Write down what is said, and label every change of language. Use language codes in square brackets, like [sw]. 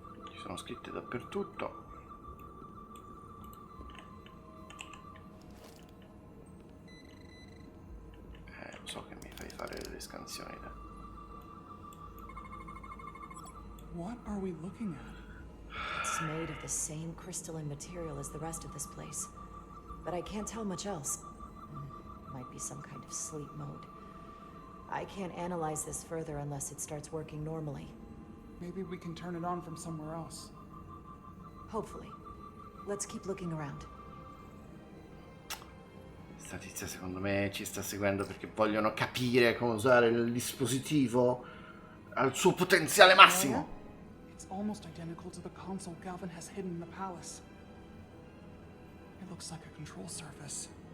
[it] Ci sono scritte dappertutto. Lo so che mi fai fare delle scansioni. [en] What are we looking at? It's made of the same crystalline material as the rest of this place. But I can't tell much else. Might be some kind of sleep mode. I can't analyze this further unless it starts working normally. Maybe we can turn it on from somewhere else. Hopefully. Let's keep looking around. [it] Questa tizia secondo me ci sta seguendo perché vogliono capire come usare il dispositivo al suo potenziale massimo. [en] It's almost identical to the console Galvin has hidden in the palace. It looks like a control surface.